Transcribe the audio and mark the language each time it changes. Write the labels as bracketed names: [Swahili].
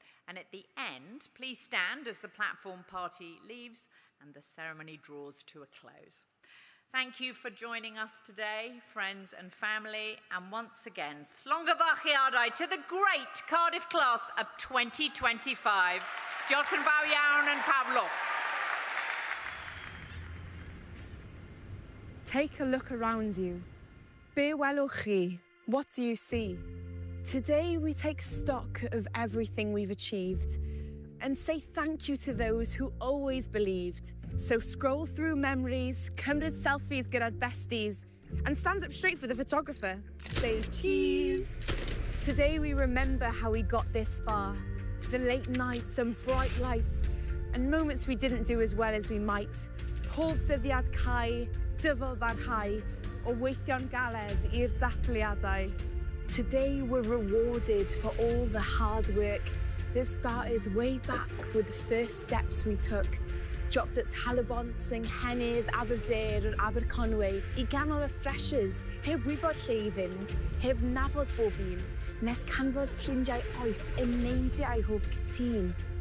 [English] And at the end, please stand as the platform party leaves and the ceremony draws to a close. Thank you for joining us today, friends and family, and once again, Llongyfarchiadau to the great Cardiff class of 2025. [Welsh] Diolch yn fawr iawn and Pablo. [English] Take a look around you. [Welsh] Be welwch chi. [English] What do you see? Today we take stock of everything we've achieved. and say thank you to those who always believed. So scroll through memories, [Welsh] cymryd selfies gyda'r besties, [English] and stand up straight for the photographer. Say cheese. Today we remember how we got this far. The late nights and bright lights, and moments we didn't do as well as we might. [Welsh] Pob dyddiad cau, dyfal barhau, o weithio'n galed i'r dathliadau. [English] Today we're rewarded for all the hard work that started way back with the first steps we took. Dropped at [Welsh] Talabont, Nghennydd, Aberdare or Aberconwy I ganol y freshers, heb wybod lle I fynd, heb nabod bob un, nes canfod ffrindiau oes yn neidiau hoff cytun.